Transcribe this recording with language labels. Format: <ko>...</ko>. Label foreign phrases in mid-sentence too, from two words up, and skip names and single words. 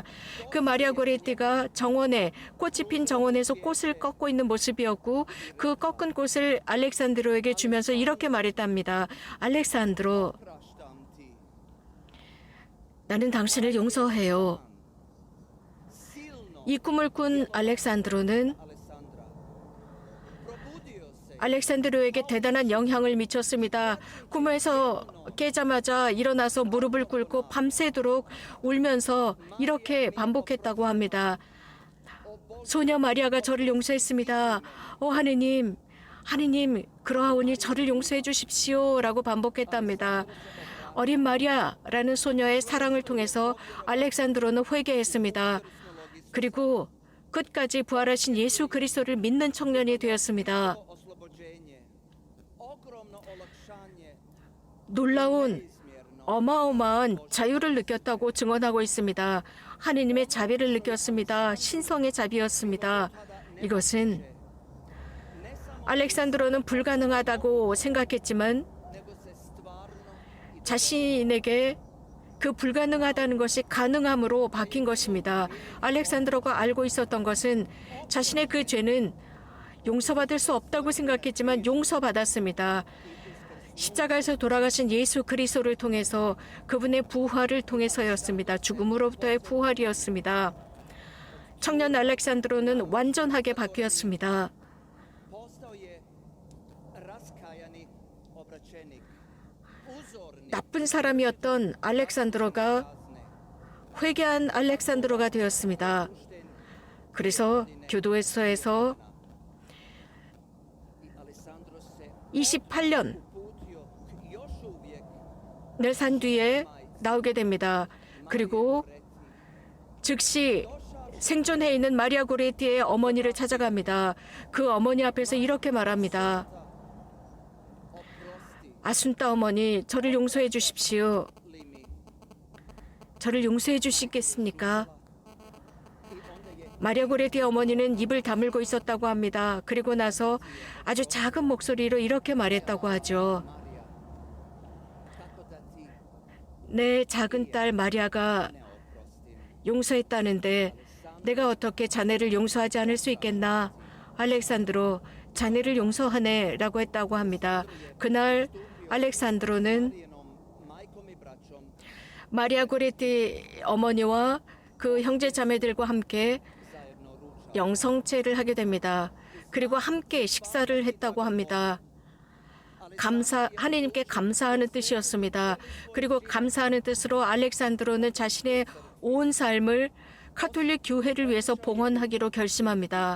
<ko>그 마리아 고레티가 정원에 꽃이 핀 정원에서 꽃을 꺾고 있는 모습이었고 그 꺾은 꽃을 알렉산드로에게 주면서 이렇게 말했답니다. 알렉산드로,</ko> <hr>Praštam ti.</hr> <ko>나는 당신을 용서해요.</ko> <hr>Silno,</hr> <ko>이 꿈을 꾼 알렉산드로는</ko> <hr>Alessandra. Probudio se.</hr> <ko>알렉산드로에게 대단한 영향을 미쳤습니다. 꿈에서 깨자마자 일어나서 무릎을 꿇고 밤새도록 울면서 이렇게 반복했다고 합니다. 소녀 마리아가 저를 용서했습니다. 하느님, 하느님, 그러하오니 저를 용서해 주십시오 라고 반복했답니다. 어린 마리아라는 소녀의 사랑을 통해서 알렉산드로는 회개했습니다. 그리고 끝까지 부활하신 예수 그리스도를 믿는 청년이 되었습니다.</ko> <hr>Oslobođenje. Ogromno olakšanje.</hr> <ko>놀라운 어마어마한 자유를 느꼈다고 증언하고 있습니다. 하느님의 자비를 느꼈습니다. 신성의 자비였습니다. 이것은 알렉산드로는 불가능하다고 생각했지만</ko> <hr>Nego se stvarno</hr> <ko>자신에게 그 불가능하다는 것이 가능함으로 바뀐 것입니다. 알렉산드로가 알고 있었던 것은 자신의 그 죄는 용서받을 수 없다고 생각했지만 용서받았습니다. 십자가에서 돌아가신 예수 그리스도를 통해서 그분의 부활을 통해서였습니다. 죽음으로부터의 부활이었습니다. 청년 알렉산드로는 완전하게 바뀌었습니다.</ko> <hr>postao je raskajani obraćenik. Uzorni</hr> <ko>나쁜 사람이었던 알렉산드로가</ko> <hr>kazne.</hr> <ko>회개한 알렉산드로가 되었습니다. 그래서 교도소에서</ko> <hr>I Alessandro se</hr> <ko>28년을</ko> <hr>uputio još uvijek</hr> <ko>산 뒤에 나오게 됩니다. 그리고 즉시 생존해 있는 마리아 고레티의 어머니를 찾아갑니다. 그 어머니 앞에서 이렇게 말합니다.</ko> <hr>oprosti</hr> <ko>아순따 어머니, 저를 용서해 주십시오.</ko> <hr>li mi.</hr> <ko>저를 용서해 주시겠습니까?</ko> <hr>I onda je</hr> <ko>마리아 고레티 어머니는 입을 다물고 있었다고 합니다. 그리고 나서 아주 작은 목소리로 이렇게 말했다고 하죠.</ko> <hr>Marija, kako da ti</hr> <ko>내 작은 딸 마리아가</ko> <hr>ne oprostim?</hr> <ko>용서했다는데 내가 어떻게 자네를 용서하지 않을 수 있겠나? 알렉산드로, 자네를 용서하네 라고 했다고 합니다. 그날 알렉산드로는</ko> <hr>Marijinom majkom i braćom</hr> <ko>마리아 고레티 어머니와 그 형제 자매들과 함께</ko> <hr>zajedno ručao.</hr> <ko>영성체를 하게 됩니다. 그리고 함께 식사를 했다고 합니다. 하느님께 감사하는 뜻이었습니다. 그리고 감사하는 뜻으로 알렉산드로는 자신의 온 삶을 카톨릭 교회를 위해서 봉헌하기로 결심합니다.</ko>